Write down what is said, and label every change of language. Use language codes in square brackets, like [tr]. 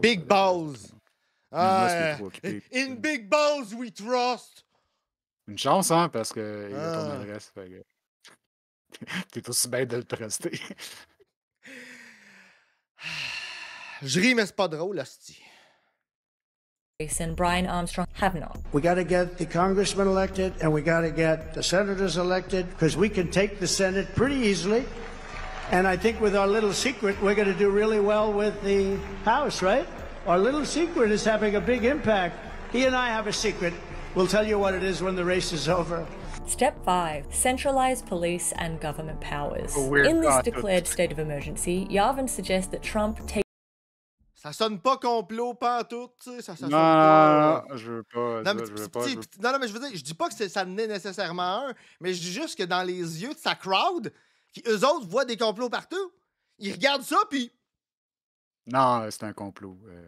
[en] Big Balls. In Big Balls we trust. [fr] Une chance, hein, parce qu'il a ton adresse. T'es aussi bien de le truster. Je ris, mais c'est pas drôle, hostie. [en] And Brian Armstrong have not. We got to get the congressmen elected and we got to get the senators elected because we can take the Senate pretty easily. And I think with our little secret, we're going to do really well with the House, right? Our little secret is having a big impact. He and I have a secret. We'll tell you what it is when the race is over. Step 5. Centralized police and government powers. In this declared state of emergency, Yavin suggests that Trump take... [fr] Ça sonne pas complot, pantoute, tu sais. Ça sonne pas... Non, je veux pas. Non, mais je veux dire, je dis pas que ça en est nécessairement un, mais je dis juste que dans les yeux de sa crowd, eux autres voient des complots partout. Ils regardent ça, puis... Non, c'est un complot.